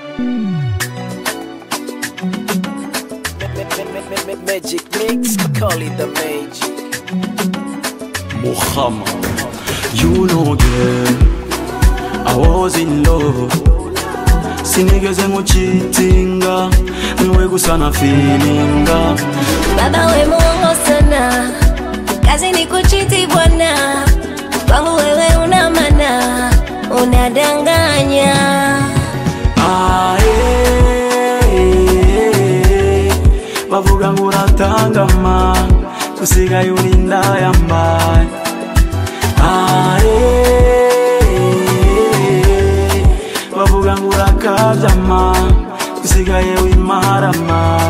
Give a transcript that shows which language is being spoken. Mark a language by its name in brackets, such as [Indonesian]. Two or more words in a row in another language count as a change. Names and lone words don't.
[English] Magic mix, call it the magic. Muhammad, you know girl, I was in love. [Rundi] Sinigeze nguchitinga, niwe gusa na feelinga. [Swahili] Baba we muongo sana, kazi ni kuchiti bwana. Kwangu wewe una maana, unadanganya. [Rundi] Bavuga ngo uratangama, usigaye uri indayambaye. Bavuga ngo urakabyama, usigaye wimarama.